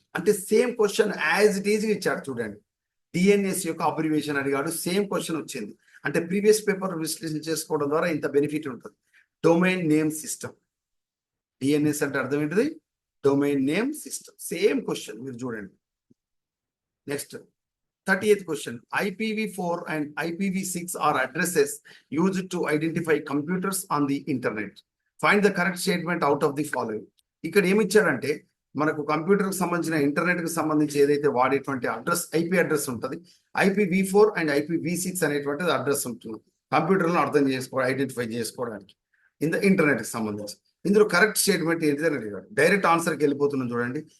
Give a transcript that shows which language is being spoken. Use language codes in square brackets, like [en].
[te] అంటే [en] same question as it is [te] ఇచ్చాడు చూడండి. DNS యొక్క అబ్రివేషన్ అడిగాడు, సేమ్ క్వశ్చన్ వచ్చింది. అంటే ప్రీవియస్ పేపర్ విశ్లేషణ చేసుకోవడం ద్వారా ఇంత బెనిఫిట్ ఉంటుంది. Domain name system. DNS అంటే అర్థం ఏంటిది, domain name system. Same question మీరు చూడండి. Next 38th question. [en] IPv4 and IPv6 are addresses used to identify computers on the internet. Find the correct statement out of the following. [te] ఇక్కడ ఏమి ఇచ్చాడంటే మనకు కంప్యూటర్కి సంబంధించిన ఇంటర్నెట్కి సంబంధించి ఏదైతే వాడేటువంటి అడ్రస్ ఐపీ అడ్రస్ ఉంటుంది, IPv4 అండ్ IPv6 అనేటువంటిది అడ్రస్ ఉంటుంది కంప్యూటర్లో అర్థం ఐడెంటిఫై చేసుకోవడానికి ఇంటర్నెట్కి సంబంధించి. ఇందులో కరెక్ట్ స్టేట్మెంట్ ఏంటిదని అడిగాడు. డైరెక్ట్ ఆన్సర్కి వెళ్ళిపోతున్నాం చూడండి.